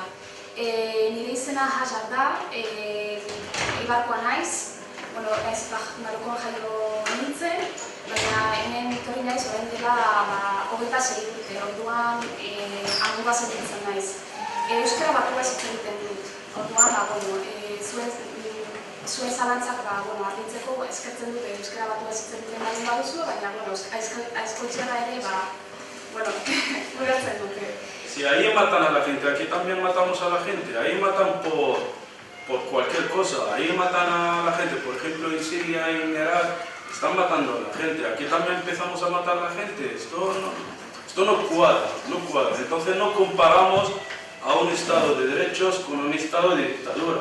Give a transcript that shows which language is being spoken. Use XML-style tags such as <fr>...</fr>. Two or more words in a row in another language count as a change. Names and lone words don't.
<eu>Nire izena Hajar da, Eibarkoa naiz, ez Marokoan jaio nintzen, baina hemen etorri naiz orain dela 26 urte, orduan hangoa sentitzen naiz. Euskara batua ez egiten dut, orduan zuen zalantzak argitzeko eskertzen dut euskara batua ez egiten baldin baduzu, baina aizkoltxera ere ulertzen dute.</eu> <es>Si ahí matan a la gente, aquí también matamos a la gente, ahí matan por cualquier cosa, ahí matan a la gente, por ejemplo en Siria, en Irak, están matando a la gente, aquí también empezamos a matar a la gente, esto no cuadra, entonces no comparamos a un Estado de derechos con un Estado de dictadura.</es>